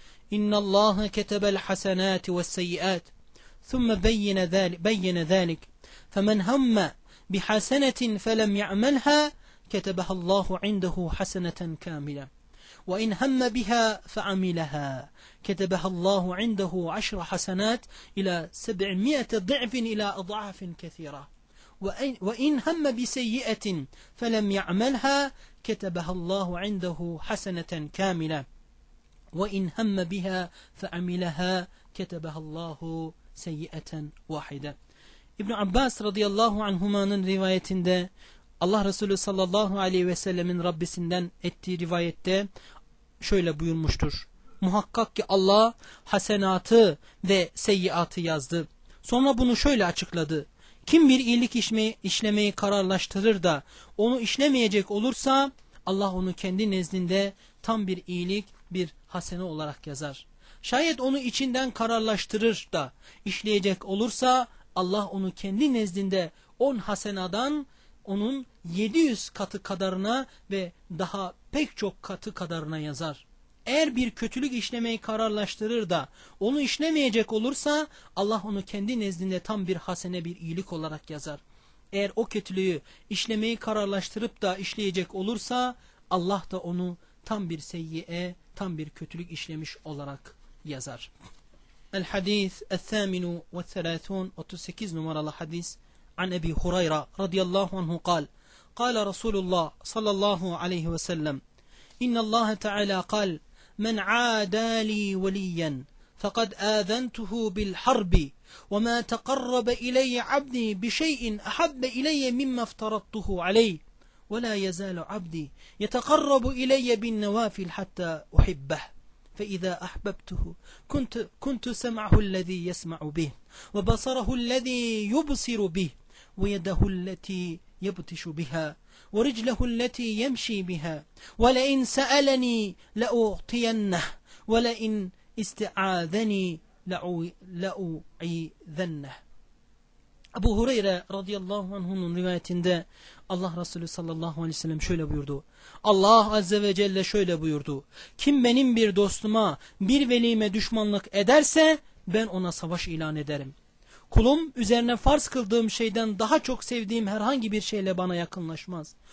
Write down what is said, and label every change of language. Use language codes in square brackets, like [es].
[ar] İnnallâhe ketebel hasenâti ve-seyyiât thumme beyyene zâlik femen hamme بحسنة فلم يعملها كتبها الله عنده حسنة كاملة وإن هم بها فعملها كتبها الله عنده عشر حسنات إلى 700 ضعف إلى أضعاف كثيرة وإن هم بسيئة فلم يعملها كتبها الله عنده حسنة كاملة وإن هم بها فعملها كتبها الله سيئة واحدة. [tr] İbn Abbas radıyallahu anhuma'nın rivayetinde Allah Resulü sallallahu aleyhi ve sellemin Rabbisinden ettiği rivayette şöyle buyurmuştur. Muhakkak ki Allah hasenatı ve seyyiatı yazdı. Sonra bunu şöyle açıkladı. Kim bir iyilik işlemeyi kararlaştırır da onu işlemeyecek olursa Allah onu kendi nezdinde tam bir iyilik, bir hasene olarak yazar. Şayet onu içinden kararlaştırır da işleyecek olursa Allah onu kendi nezdinde 10 hasenadan onun 700 katı kadarına ve daha pek çok katı kadarına yazar. Eğer bir kötülük işlemeyi kararlaştırır da onu işlemeyecek olursa Allah onu kendi nezdinde tam bir hasene, bir iyilik olarak yazar. Eğer o kötülüğü işlemeyi kararlaştırıp da işleyecek olursa Allah da onu tam bir seyyiye, tam bir kötülük işlemiş olarak yazar. [ar] الحديث الثامن والثلاثون والتسكيز نمر على حديث عن أبي هريرة رضي الله عنه قال قال رسول الله صلى الله عليه وسلم إن الله تعالى قال من عادى لي وليا فقد آذنته بالحرب وما تقرب إلي عبدي بشيء أحب إلي مما افترضته عليه ولا يزال عبدي يتقرب إلي بالنوافل حتى أحبه فإذا أحببته كنت سمعه الذي يسمع به وبصره الذي يبصر به ويده التي يبطش بها ورجله التي يمشي بها ولئن سألني لأعطينه ولئن استعاذني لأعيذنه. أبو هريرة رضي الله عنه من رواية ده [tr] Allah Resulü sallallahu aleyhi ve sellem şöyle buyurdu. Allah Azze ve Celle şöyle buyurdu. Kim benim bir dostuma, bir velime düşmanlık ederse ben ona savaş ilan ederim. Kulum üzerine farz kıldığım şeyden daha çok sevdiğim herhangi bir şeyle bana yakınlaşmaz.